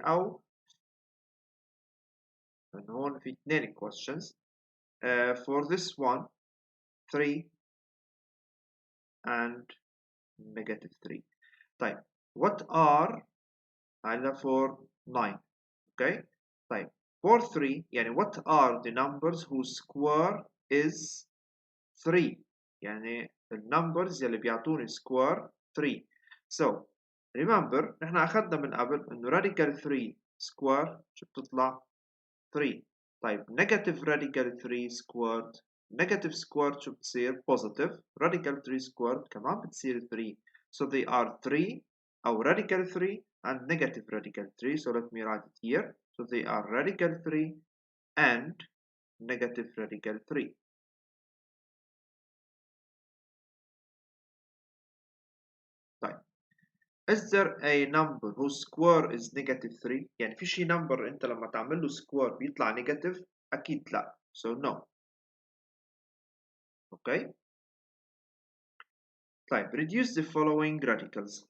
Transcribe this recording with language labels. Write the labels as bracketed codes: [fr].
[ar] أو هون في اثنين questions. [en] For this one, 3 and negative 3. طيب, what are هذا for 9. Okay. طيب, for 3 يعني what are the numbers whose square is 3. [ar] يعني النمبرز اللي بيعطوني square 3. [en] So remember [ar] نحن أخذنا من قبل إنه [en] radical 3 square [ar] شو بتطلع [en] 3. طيب negative radical 3 squared negative squared [ar] شو بتصير [en] positive radical 3 squared [ar] كمان بتصير [en] 3. So they are 3 أو radical 3 and negative radical 3. So let me write it here. So they are radical 3 and negative radical 3. طيب, is there a number whose square is negative 3? [ar] يعني في شي number انت لما تعمل له square بيطلع negative؟ اكيد لا. [en] So no. Okay. طيب, reduce the following radicals.